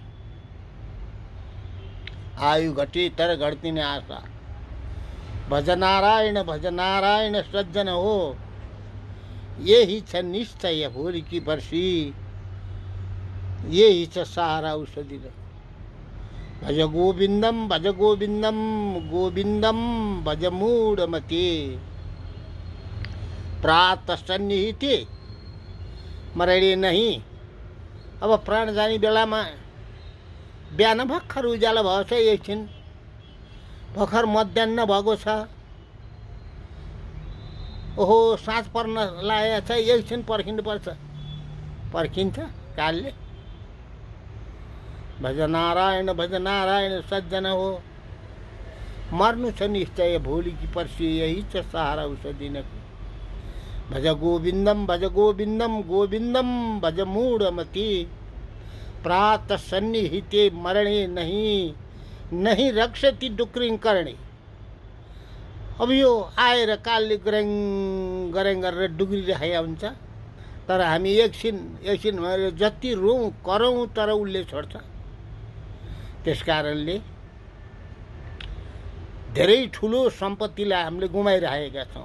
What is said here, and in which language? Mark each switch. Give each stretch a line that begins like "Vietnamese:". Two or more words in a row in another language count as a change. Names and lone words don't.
Nepali: आयु घटे तर घट्दिन आशा। भज नारायण सज्जन हो, यही छ निश्चय भोलिकी पर्सी, यही छ सहारा औषधि।
Sanskrit: भज गोविन्दम गोविन्दम भज मूढमते, प्रात सन्निहिते मरणे नहीं।
Nepali: अब प्राण जाने बेलामा बिहान भर्खर उज्यालो भएको छ, एकछिन भर्खर मध्याह्न भएको छ, ओहो साँझ पर्न लागेको छ, एकछिन पर्खिनुपर्छ। पर्खिन्छ कालले। भज नारायण सज्जन हो, मर्नु छ निश्चय भोलिकी पर्सी, यही छ सहारा औषधिनको।
Sanskrit: भज गोविन्दम गोविन्दम भज मूढमती, प्रात सन्निहिते मरणे नहीं रक्षति डुक्रिङ करणे।
Nepali: अब यो आएर कालले गरेङ गरेर डुक्रिरहेको हुन्छ, तर हामी एकछिन भएर जति रोउँ करौँ तर उसले छोड्छ। त्यस कारणले धेरै ठुलो सम्पत्तिलाई हामीले गुमाइरहेका छौँ।